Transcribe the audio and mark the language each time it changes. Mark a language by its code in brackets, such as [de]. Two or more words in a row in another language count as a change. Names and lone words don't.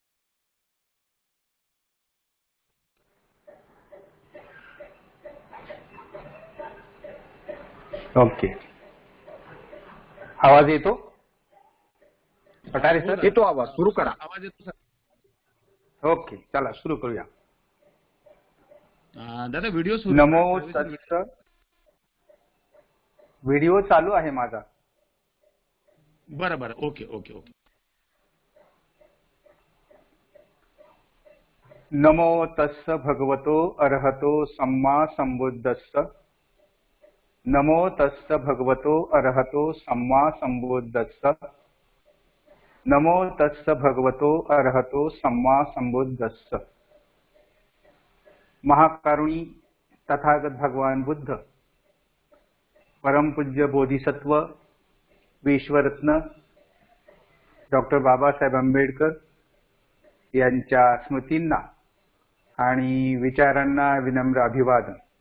[mr] ओके, आवाज येतो पठारे सर? येतो आवाज, सुरू करा. आवाज येतो सर. ओके, चला सुरू करूया. दादा व्हिडिओ सुरू. [pi] नमो तस्स. [mr] व्हिडिओ चालू आहे माझा. बरं बरं, [en] OK OK OK. [pi] नमो तस्स भगवतो अरहतो सम्मा संबुद्धस्स. नमो तस्स भगवतो अरहतो सम्मा संबुद्धस्स. नमो तस्स भगवतो अरहतो सम्मा संबुद्धस्स. [mr] महाकारुणी तथागत भगवान बुद्ध, परमपूज्य बोधिसत्व विश्वरत्न डॉक्टर बाबासाहेब आंबेडकर यांच्या स्मृतींना आणि विचारांना विनम्र अभिवादन.